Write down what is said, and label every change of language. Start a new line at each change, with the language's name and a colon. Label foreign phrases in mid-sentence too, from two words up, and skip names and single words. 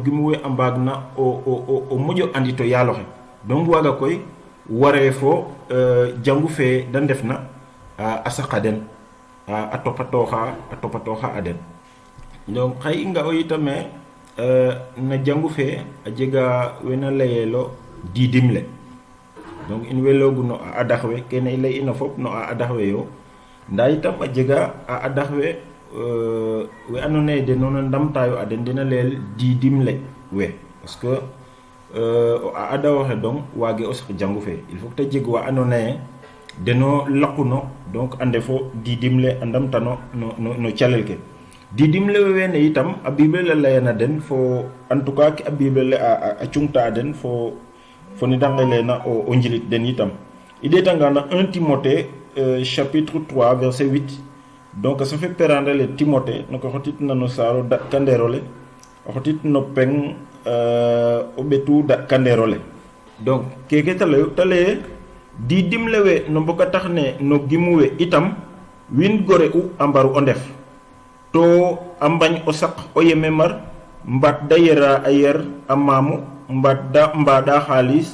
Noon: gimuwe ambagna o mojo andi to yaloxe donc waga koy ware fo jangu fe dan defna a saqaden a topatoxa aden donc xay nga o itame na jangu fe a jega wena layelo didimle donc in welogu no a adaxwe kene lay ina fop no a adaxwe yo nda itam a jega a adaxwe we andona de non ndamtayo aden dina leel didimle we
French: parce que
Noon: a ada waxe donc wage o sax jangu fe
French: il faut que
Noon: ta jeg wa andona deno laquno donc ande fo didimle andamtano no calel ke didimle we ne itam a bible la layana den fo
French: en tout cas
Noon: a bible a cungta den fo ni dangale na o njilit den itam ide tangana
French: 1 Timothée chapitre 3 verset 8 donc ça fait
Noon: perande le Timothée no ko xotit na no saro da kanderole xotit no peng o betu da kanderole donc keke tale di dimlewe no boka taxne no gimuwe itam win gore u ambaru o ndef to ambagn o sak o yeme mar mbat dayera ayer amamu mbada khalis